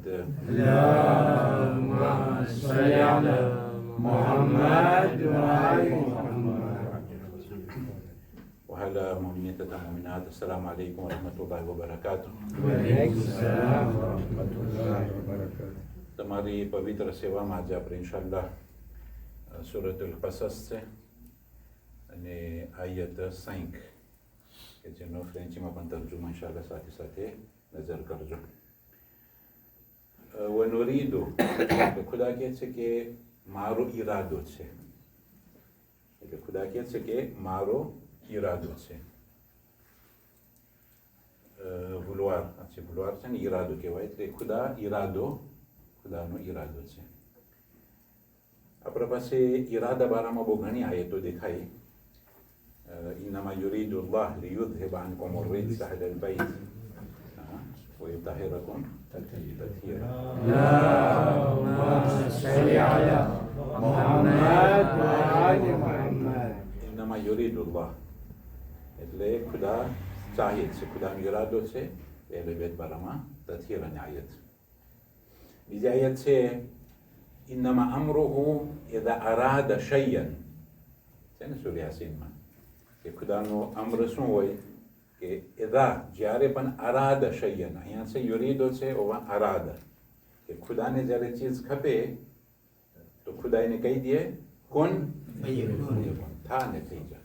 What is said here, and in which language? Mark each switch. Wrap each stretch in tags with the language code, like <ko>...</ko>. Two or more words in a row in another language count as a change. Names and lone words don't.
<ar>اللهم صل على محمد وآل محمد وعلى مؤمنين المؤمنات. السلام عليكم ورحمة الله وبركاته. وعليكم السلام ورحمة الله وبركاته.</ar> <gu>તમારી પવિત્ર સેવામાં આજે આપણે ઇન્શાલ્લાહ સૂરતુલ કસસ છે અને આયત 5 કે જેનો ફ્રેન્ચમાં પણ તર્જુમા ઇન્શાલ્લાહ સાથે સાથે નજર કરજો. વનુરીદો એટલે ખુદા કહે છે કે મારો ઈરાદો છે, એટલે ખુદા કહે છે કે મારો ઈરાદો છે. ભૂલવાર છે ને ઈરાદો કહેવાય, એટલે ખુદા ઈરાદો, ખુદાનો ઈરાદો છે. આપણા પાસે ઈરાદા બારામાં બહુ ઘણી આયતો દેખાય.</gu> <ar>إنما يريد الله ليذهب عنكم الرجس أهل البيت ويطهركم تطهيرا. اللهم صل على محمد وآل محمد. إنما يريد الله</ar> <gu>એટલે ખુદા ચાહે છે, ખુદાનો ઈરાદો છે. એટલે બેત બારામાં તથીરાની આયત. બીજી આયત છે</gu> <ar>إنما أمره إذا أراد شيئا,</ar> <gu>છે ને સૂરા યાસીનમાં, કે ખુદાનો અમ્ર શું હોય કે ઇઝા જ્યારે પણ</gu> <ar>أراد شيئا,</ar> <gu>અહીંયા છે યુરીદો છે ઓવા અરાદા, કે ખુદાને જ્યારે ચીજ ખપે તો ખુદા એને કહી દે કોણ થા ને થઈ જા.</gu>